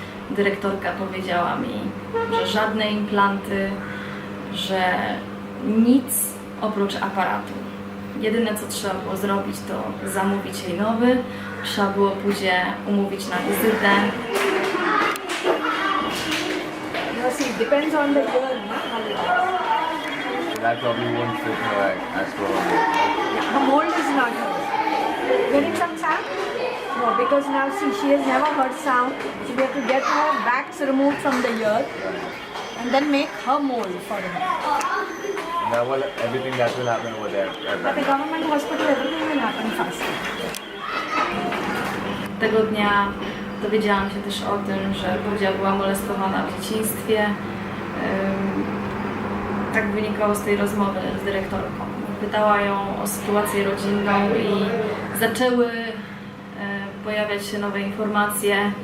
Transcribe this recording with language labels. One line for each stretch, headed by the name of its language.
Polish: Dyrektorka powiedziała mi, że żadne implanty, że nic oprócz aparatu. Jedyne co trzeba było zrobić, to zamówić jej nowy. Trzeba było Pudzię umówić na wizytę.
English: No, see, it depends on the year, no? How it is. That probably won't fit her as well. The mold is not here. Getting some sound? No, because now see, she has never heard sound. So we have to get her wax removed from the ear and then make her mold for her. Now, well, everything that will happen over there. But the government hospital, everything will happen faster.
Polish: Tego dnia dowiedziałam się też o tym, że Pudzia była molestowana w dzieciństwie. Tak wynikało z tej rozmowy z dyrektorką. Pytała ją o sytuację rodzinną i zaczęły pojawiać się nowe informacje.